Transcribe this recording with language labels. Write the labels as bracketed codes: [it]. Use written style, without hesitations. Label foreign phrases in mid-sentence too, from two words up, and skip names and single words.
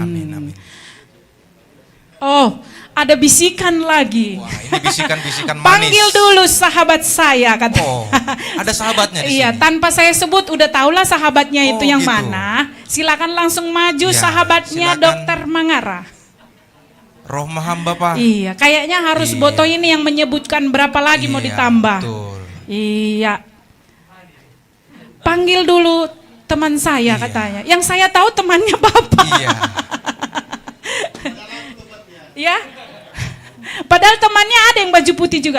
[id] Amin, amin. Oh, ada bisikan lagi. Wah, ini bisikan-bisikan manis. Panggil dulu sahabat saya, kata. Oh, ada sahabatnya di Iya, sini. tanpa saya sebut udah tahulah sahabatnya itu yang gitu. mana. Silakan langsung maju Ya, sahabatnya silakan. Dokter Mangara. [bts] Roh maham Bapak. [id] Iya, kayaknya harus Iya. Boto ini yang menyebutkan berapa lagi mau Iya, ditambah. betul. Iya. Panggil dulu teman saya katanya. Yang saya tahu temannya Bapak. Iya. Ya. Padahal temannya ada yang baju putih juga.